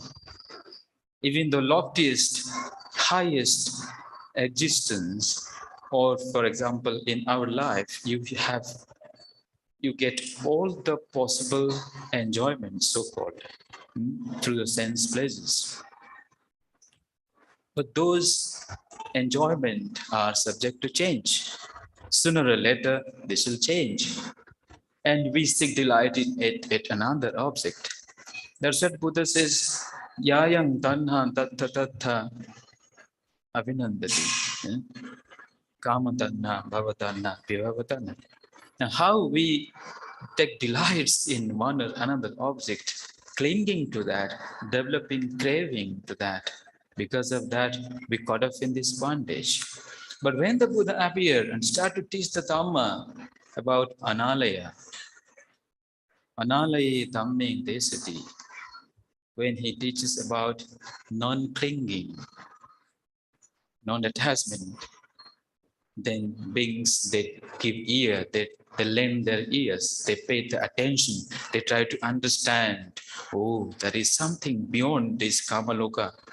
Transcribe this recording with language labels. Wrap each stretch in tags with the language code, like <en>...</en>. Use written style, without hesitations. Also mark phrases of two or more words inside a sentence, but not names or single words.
<en>Even the loftiest, highest existence, or for example, in our life, you get all the possible enjoyment, so-called, through the sense pleasures. But those enjoyment are subject to change. Sooner or later, this will change. And we seek delight in it, another object. That's what Buddha says,</en> <pi>Yayang tanha tattha tattha avinandati. Kama tanha bhavatanha vibhavatanha.</pi> <en>Now, how we take delights in one or another object, clinging to that, developing craving to that. Because of that, we caught up in this bondage. But when the Buddha appeared and started to teach the Dhamma about</en> <pi>analaya dhamming desati,</pi> <en>when he teaches about non-clinging, non-attachment, then beings, they give ear, they lend their ears, they pay the attention, they try to understand, oh, there is something beyond this Kamaloka.</en>